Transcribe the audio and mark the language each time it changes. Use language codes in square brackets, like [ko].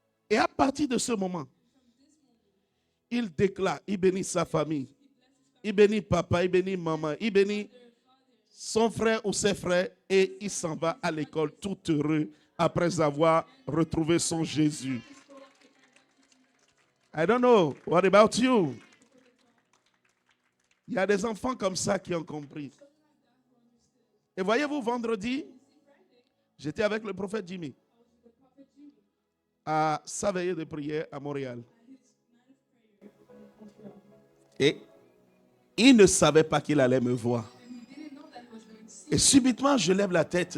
[fr] Et à partir de ce moment, il déclare, il bénit sa famille, il bénit papa, il bénit maman, il bénit son frère ou ses frères et il s'en va à l'école tout heureux après avoir retrouvé son Jésus. [en] I don't know, what about you? [fr] Il y a des enfants comme ça qui ont compris. Et voyez-vous, vendredi, j'étais avec le prophète Jimmy à sa veillée de prière à Montréal. Et il ne savait pas qu'il allait me voir. Et subitement, je lève la tête.